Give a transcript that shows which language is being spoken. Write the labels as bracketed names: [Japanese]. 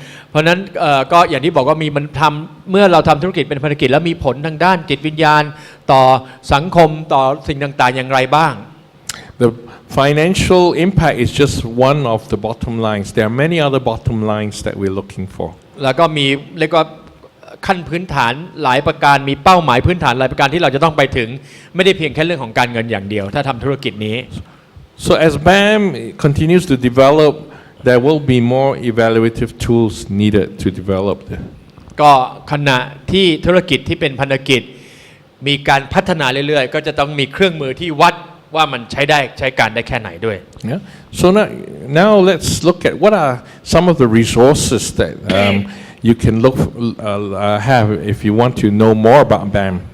[Thai] เพราะนั้นก็อย่างที่บอกว่ามีมันทำเมื่อเราทำธุรกิจเป็นภารกิจแล้วมีผลทางด้านจิตวิญญาณต่อสังคมต่อสิ่งต่างๆอย่างไรบ้าง [English] The financial impact is just one of the bottom lines. There are many other bottom lines that we're looking for. [Thai] แล้วก็มีเรียกว่าขั้นพื้นฐานหลายประการมีเป้าหมายพื้นฐานหลายประการที่เราจะต้องไปถึงไม่ได้เพียงแค่เรื่องของการเงินอย่างเดียวถ้าทำธุรกิจนี้ [English] So as BAM continues to develop, there will be more evaluative tools needed to develop. [Thai] ก็ขณะที่ธุรกิจที่เป็นพันธกิจมีการพัฒนาเรื่อยๆก็จะต้องมีเครื่องมือที่วัดว่ามันใช้การได้แค่ไหนด้วย [English] Yeah. So now let's look at what are some of the resources that you can have if you want to know more about BAM.